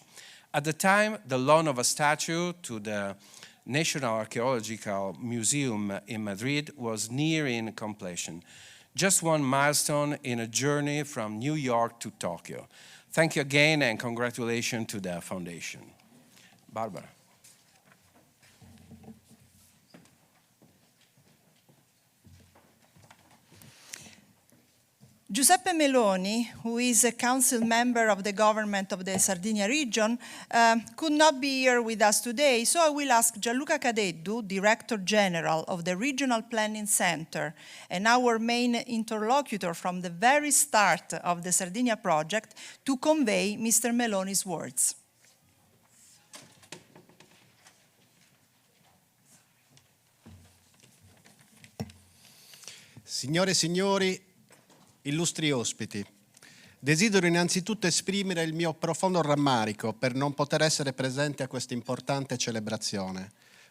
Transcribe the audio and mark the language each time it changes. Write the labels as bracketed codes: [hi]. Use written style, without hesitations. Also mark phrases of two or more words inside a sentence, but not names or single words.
[en] At the time, the loan of a statue to the National Archaeological Museum in Madrid was nearing completion. Just one milestone in a journey from New York to Tokyo. Thank you again and congratulations to the foundation. Barbara. Giuseppe Meloni, who is a council member of the government of the Sardinia region, could not be here with us today, so I will ask Gianluca Cadeddu, Director General of the Regional Planning Center and our main interlocutor from the very start of the Sardinia project, to convey Mr. Meloni's words. [it] Signore e signori, illustri ospiti, desidero innanzitutto esprimere il mio profondo rammarico per non poter essere presente a questa importante celebrazione.